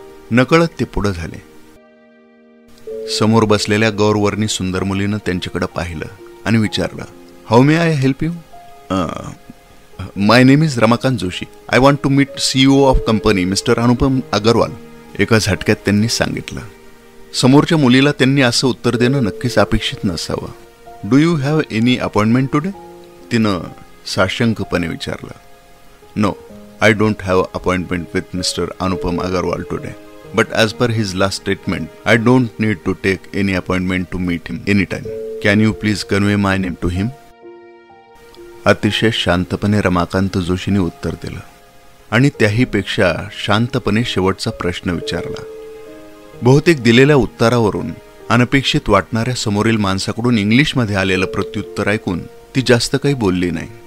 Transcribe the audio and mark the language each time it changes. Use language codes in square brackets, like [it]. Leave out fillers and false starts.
[mr] नकळत ते पुढे झाले. समोर बसलेल्या गौरवर्णी सुंदर मुलीनं त्यांच्याकडे पाहिलं आणि विचारलं, [en] How may I help you? My name is Ramakant Joshi. I want to meet CEO of company mister Anupam Agarwal. [mr] एका झटक्यात त्यांनी सांगितलं. समोरच्या मुलीला त्यांनी असं उत्तर देणं नक्कीच अपेक्षित नसावं. [en] Do you have any appointment today? [mr] तिनं साशंकपणे विचारलं. [en] No, I don't have appointment with mister Anupam Agarwal today, but as per his last statement I don't need to take any appointment to meet him any time. Can you please convey my name to him? [mr] अतिशय शांतपणे रमाकांत जोशीने उत्तर दिलं आणि त्याहीपेक्षा शांतपणे शेवटचा प्रश्न विचारला. बहुतेक दिलेल्या उत्तरावरून अनपेक्षित वाटणाऱ्या समोरील माणसाकडून इंग्लिशमध्ये आलेलं प्रत्युत्तर ऐकून ती जास्त काही बोलली नाही.